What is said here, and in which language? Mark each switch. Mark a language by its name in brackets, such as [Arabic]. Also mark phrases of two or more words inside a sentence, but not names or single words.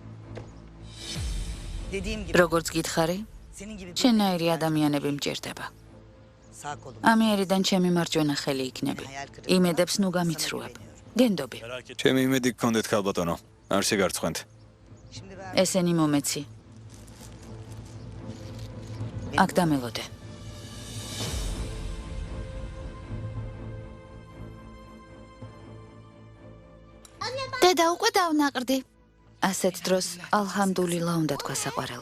[Turkish] Dediğim gibi [Georgian] როგორც გითხარი, [Turkish] senin gibi [Georgian] შენაირი ადამიანები მჭირდება. [Turkish] Sağ kolum. [Georgian] ამიერიდან ჩემი მარჯვენა ხელი იქნები. იმედებს ნუ გამიცრუებ. გენდობი. ჩემი იმედი გქონდეთ ქალბატონო. არ შეგარცხვენთ. [Turkish] Şimdi ben [Georgian] ესენი მომეცი. აქ დამელოდე. დედა უკვე დავნაყრდი. ასეთ დროს ალჰამდულილა უნდა თქვა საყვარელო.